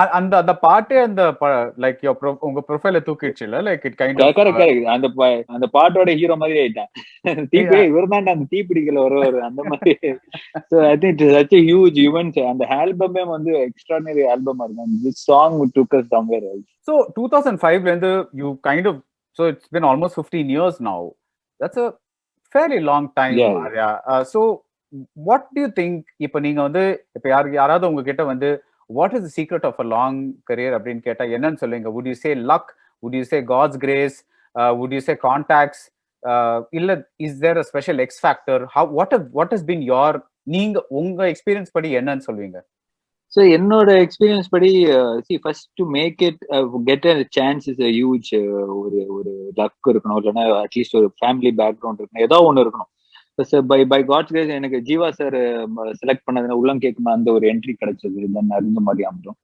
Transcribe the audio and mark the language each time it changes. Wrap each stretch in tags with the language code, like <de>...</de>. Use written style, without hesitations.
<ta>அந்த அந்த பாட்டே அந்த லைக் உங்க ப்ரொஃபைல தூக்கிடுச்சு இல்ல,</ta> <en>like it kind of</en> <ta>correct. அந்த பாட்டோட ஹீரோ மாதிரி ஆயிட்டான். இவர் தான் அந்த தீப்பிடிக்கல வருவாரு அந்த மாதிரி.</ta> <en>So I think it's such a huge event.</en> <ta>அந்த ஆல்பமே வந்து எக்ஸ்ட்ராடினரி ஆல்பமா இருக்கும்.</ta> <en>This song took us somewhere else. So</en> <ta>2005ல இருந்து</ta> <en>you kind of, so it's been almost 15 years now. That's a fairly long time. Yeah. Arya. So what do you think,</en> <ta>இப்போ நீங்க வந்து இப்போ யாராவது உங்ககிட்ட வந்து</ta> <en>what is the secret of a long career</en> <ta>அப்படின்னு கேட்டா என்னன்னு சொல்லுவீங்க?</ta> <en>Would you say luck? Would you say God's grace? Would you say contacts?</en> <ta>இல்ல</ta> <en>is there a special X factor? What has been your,</en> <ta>நீங்க உங்க experience படி என்னன்னு சொல்லுவீங்க? ஸோ என்னோட எக்ஸ்பீரியன்ஸ் படி</ta> <en>first to make it get a chance is a huge</en> <ta>ஒரு luck இருக்கணும், இல்லைன்னா அட்லீஸ்ட் ஒரு ஃபேமிலி பேக்ரவுண்ட் இருக்கணும், ஏதோ ஒன்று இருக்கணும்.</ta> <en>by God's grace</en> <ta>எனக்கு ஜீவா சார் செலக்ட் பண்ணதுல உள்ளம் கேட்குமா அந்த ஒரு என்ட்ரி கிடைச்சது, தென் அறிந்த மாதிரி அமைஞ்சோம்.</ta>